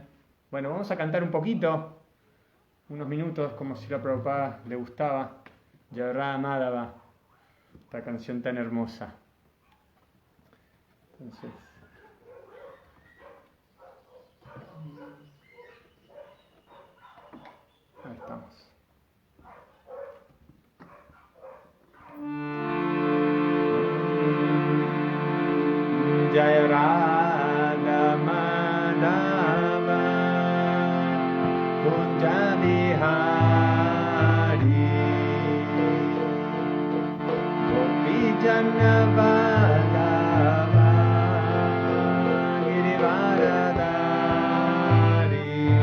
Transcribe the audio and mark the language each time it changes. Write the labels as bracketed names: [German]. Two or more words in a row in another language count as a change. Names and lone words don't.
[Spanish] Bueno, vamos a cantar un poquito, unos minutos, como si la Prabhupada le gustaba. [Sanskrit] जय माधव, [Spanish] esta canción tan hermosa. Entonces, ahí estamos. [Sanskrit] जय राधा माधव कुञ्ज विहारी गोपी जन वल्लभ गिरिवरधारी